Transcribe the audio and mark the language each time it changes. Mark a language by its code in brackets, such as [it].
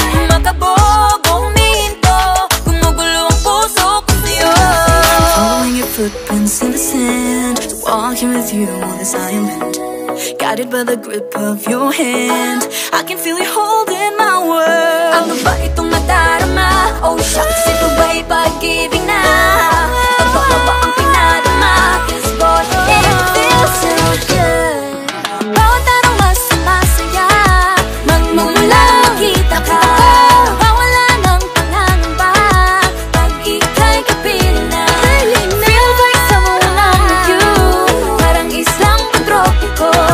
[tl] Makabog, huminto, gumugulo ang puso ko sa'yo. [en] Following your footprints in the sand, walking with you on this island, guided by the grip of your hand. I can feel you holding my world. [tl] Ano ba itong nadarama? [en] Oh shucks, [tl] ito ba'y pag-ibig na? Totoo ba ang pinadama? [en] Cause boy, it feels so good. [tl] Bawat aroma sumasaya, magmumula makita ka. Nawawala ng pangangamba pag ika'y kapiling na. [en] Feels like someone I'm with you, [tl] parang islang pantropiko.